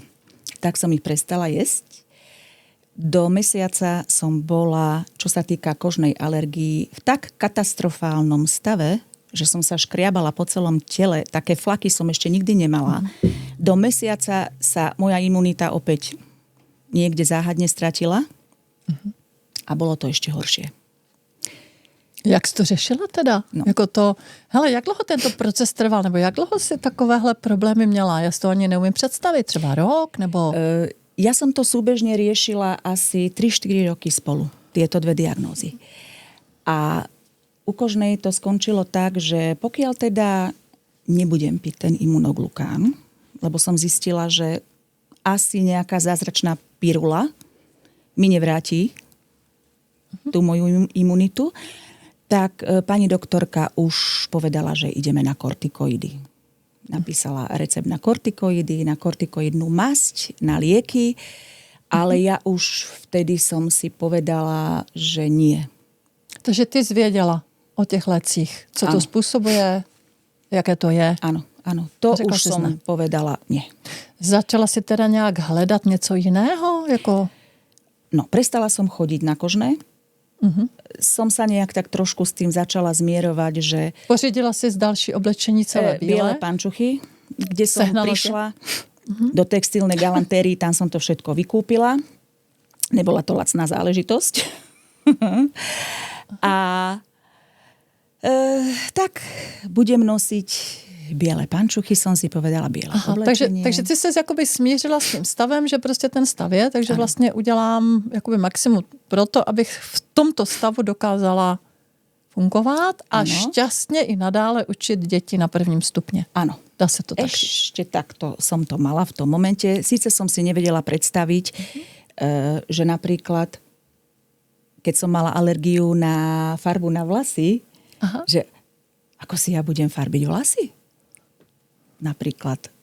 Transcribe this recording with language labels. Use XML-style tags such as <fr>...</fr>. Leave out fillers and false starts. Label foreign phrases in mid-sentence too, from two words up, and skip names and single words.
<sk>Tak som ich prestala jesť. Do mesiaca som bola, čo sa týka kožnej alergii, v tak katastrofálnom stave, že som sa škriabala po celom tele. Také flaky som ešte nikdy nemala. Do mesiaca sa moja imunita opäť niekde záhadne stratila a bolo to ešte horšie.</sk> <cs>Jak jsi to řešila teda? No. Jako to, hele, jak dlouho tento proces trval? Nebo jak dlouho si takovéhle problémy měla? Já si to ani neumím představit. Třeba rok? Nebo...</cs> <sk>Ja som to súbežne riešila asi 3-4 roky spolu. Tieto 2 diagnózy. A u kožnej to skončilo tak, že pokiaľ teda nebudem piť ten imunoglukán, lebo som zistila, že asi nejaká zázračná pirula mi nevráti tú moju imunitu, tak pani doktorka už povedala, že ideme na kortikoidy. Napísala recept na kortikoidy, na kortikoidnú masť, na lieky, ale ja už vtedy som si povedala, že nie.</sk> <cs>Takže ty zvěděla o těch lécích, co to způsobuje, jaké to je.</cs> <sk>Áno, áno. To</sk> <cs>Řekla</cs> <sk>už som</sk> <cs>ne.</cs> <sk>povedala nie.</sk> <cs>Začala si teda nějak hledat něco jiného? Jako...</cs> <sk>No, prestala som chodiť na kožné. Som sa nejak tak trošku s tým začala zmierovať, že...</sk> <cs>Pořídila si z další oblečení celé</cs> <sk>biele</sk> <cs>bílé?</cs> <sk>pančuchy, kde som</sk> <cs>Sehnala</cs> <sk>prišla do textilnej galantérii, tam som to všetko vykúpila. Nebola to lacná záležitosť. A tak budem nosiť biele pančuchy, som si povedala biele oblečenie.</sk> <cs>Takže ty se jakoby smířila s tím stavem, že prostě ten stav je, takže vlastně udělám jakoby maximum pro to, abych v tomto stavu dokázala fungovat a šťastně i nadále učit děti na 1. stupně.</cs> <sk>Áno.</sk> <cs>Dá se to tak</cs> <sk>Ešte takto som to mala v tom momente. Síce som si nevedela predstaviť, že napríklad, keď som mala alergiu na farbu na vlasy, že ako si ja budem farbiť vlasy? Napríklad.</sk>